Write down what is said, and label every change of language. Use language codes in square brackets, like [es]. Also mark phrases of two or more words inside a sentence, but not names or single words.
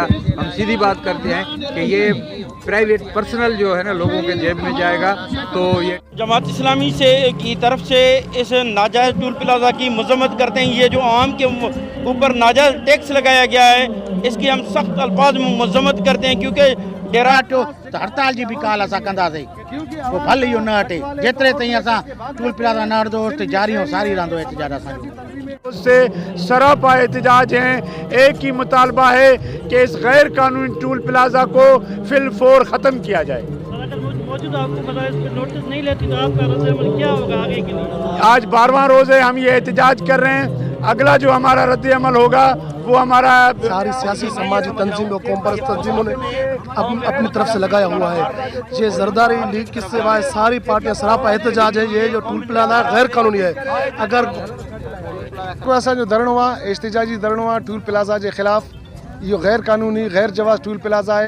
[ur] ہم سیدھی بات کرتے ہیں کہ یہ [en] private personal [ur] جو ہے نا لوگوں کے جیب میں جائے گا. تو یہ جماعت اسلامی سے کی طرف سے اس ناجائز [en] toll plaza [ur] کی مذمت کرتے ہیں. یہ جو عام کے اوپر ناجائز ٹیکس لگایا گیا ہے، اس کی ہم سخت الفاظ میں مذمت کرتے ہیں، کیونکہ ڈیرہ [sd] हड़ताल जी भी काल असां कंदासीं, पोइ भले इहो न हटे, जेतिरे ताईं असां [en] toll plaza [sd] न हटंदो ओतिरे जारी और सारी रहंदो एहतजाज असांजो। [ur] اس سے سراپا احتجاج ہیں. ایک ہی مطالبہ ہے کہ اس غیر قانونی [en] toll plaza [ur] کو فی الفور ختم کیا جائے. نوٹس نہیں لیتی تو آپ کا ردِ عمل کیا ہوگا آگے کے لیے? آج 12واں روز ہے، ہم یہ احتجاج کر رہے ہیں۔ اگلا جو ہمارا رد عمل ہوگا وہ ہمارا ساری سیاسی سماجی تنظیموں قوم پرست تنظیموں نے اپنی طرف سے لگایا ہوا ہے. یہ زرداری لیگ کے سوائے ساری پارٹیاں سراپا احتجاج ہے. یہ جو [en] toll plaza [ur] غیر قانونی ہے، اگر [sd] को असा जो धरणो आहे एहतजाजी धरणो आहे [en] toll plaza [ur] کے خلاف، یہ غیر قانونی غیر جواز [en] toll plaza [sd] है।